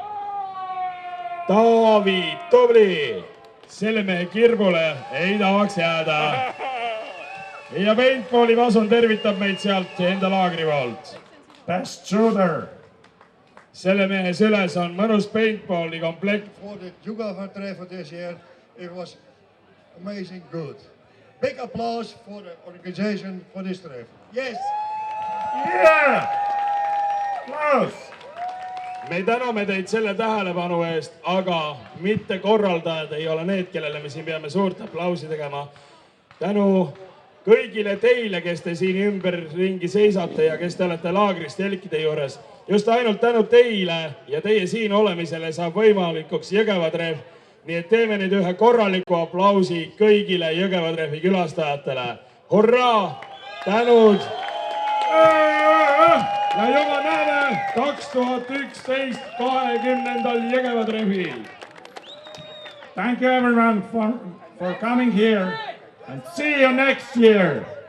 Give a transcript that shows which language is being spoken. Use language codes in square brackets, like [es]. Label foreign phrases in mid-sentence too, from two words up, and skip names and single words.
[et] Taavi, tubli! Selle mehe kirbule ei tahaks jääda. Ja paintballi Vasun tervitab meid sealt enda laagri poolt. [en] Best shooter. [et] Selle mehe süles on mõnus paintballi komplekt. [en] For the Jõgeva Draft this year, it was amazing good. Big applause for the organization for this draft. Yes! Yeah! Klaus! [et] Me täname teid selle tähelepanu eest, aga mitte korraldajad ei ole need, kellele me siin peame suurt aplausi tegema. Tänu kõigile teile, kes te siin ümberringi seisate ja kes te olete laagrist telkide juures. Just ainult tänu teile ja teie siin olemisele saab võimalikuks Jõgeva Draft. Nii et teeme nüüd ühe korraliku aplausi kõigile Jõgeva Drafti külastajatele. Hurraa! Tänud! Ja juba näeme 2011 20. Jõgeva Draftil. [en] Thank you everyone for coming here and see you next year.